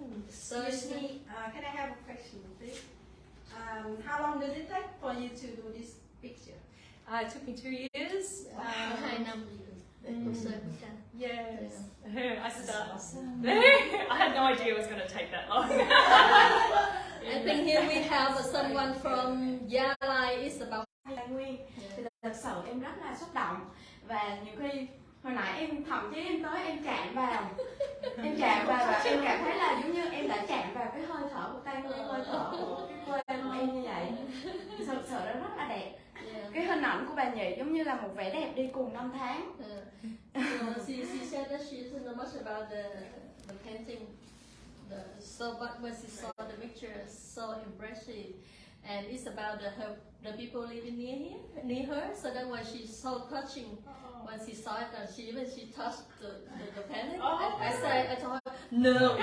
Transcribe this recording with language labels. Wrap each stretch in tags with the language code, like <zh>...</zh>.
<en>So, excuse me, can I have a question, please? How long does it take for you to do this picture? It took me 2 years.</en> <vi>2 năm để cô chơi bức tranh.</vi> <en>Yes. I started. I had no idea it was going to take that long. I think here we have someone from Gia Lai. Is about</en> <vi>Lai Nguyên. Thì thật sự em rất là xúc động, và nhiều khi hồi nãy em thậm chí em tới em chạm vào và em cảm thấy là giống như em đã chạm vào cái hơi thở của tay, hơi thở của cái quê của em như vậy. Thật sự nó rất là đẹp. Cái hình ảnh của bà Nhi giống như là một vẻ đẹp đi cùng năm tháng.</vi> <en>She said that she doesn't know much about the painting. But when she saw the picture, so impressive, and it's about the people living near her. So that was she's so touching. When she saw it, and when she touched the painting, I told her no.</en>